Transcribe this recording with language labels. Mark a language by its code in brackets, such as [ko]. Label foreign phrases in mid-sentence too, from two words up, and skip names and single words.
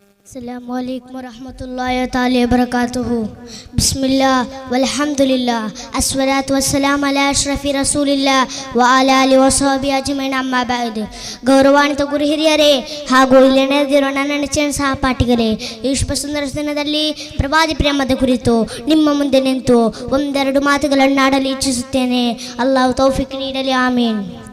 [ar] السلام عليكم ورحمة الله تعالى وبركاته. بسم الله والحمد لله والصلاة والسلام على أشرف رسول الله وعلى آله وصحبه أجمعين أما بعد. [kn] ಗೌರವಾನ್ವಿತ ಗುರು ಹಿರಿಯರೇ ಹಾಗೂ ಇಲ್ಲಿ ನೆರೆದಿರುವ ನನ್ನ ನೆಚ್ಚಿನ ಸಹಪಾಠಿಗಳೇ, ಈ ಶುಭ ಸುಂದರ ದಿನದಲ್ಲಿ ಪ್ರವಾದಿ ಪ್ರೇಮದ ಕುರಿತು ನಿಮ್ಮ ಮುಂದೆ ನಿಂತು ಒಂದೆರಡು ಮಾತುಗಳನ್ನಾಡಲು ಇಚ್ಛಿಸುತ್ತೇನೆ. ಅಲ್ಲಾಹು ತೌಫೀಕ್ ನೀಡಲಿ, ಆಮೀನ್.